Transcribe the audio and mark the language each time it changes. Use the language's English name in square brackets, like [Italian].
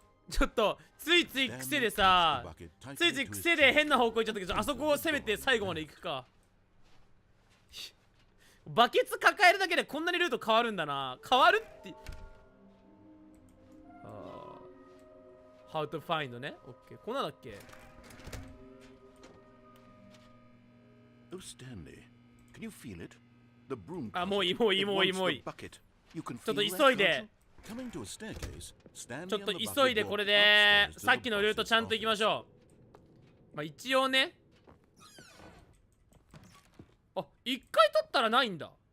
[Japanese] ちょっとついつい癖でさついつい癖で変な方向行っちゃったけどあそこを攻めて最後まで行くか。バケツ抱えるだけでこんなにルート変わるんだな。変わるって [English] How to find [Japanese] ね。オッケー。こんなんだっけ。 [English] Oh, Stanley, can you feel it? The broom. [Japanese] あ、もういいもういいもういいもういい。ちょっと急いで。ちょっと急いでこれでさっきのルートちゃんと行きましょう。まあ一応ね。あ、一回取ったらないんだ。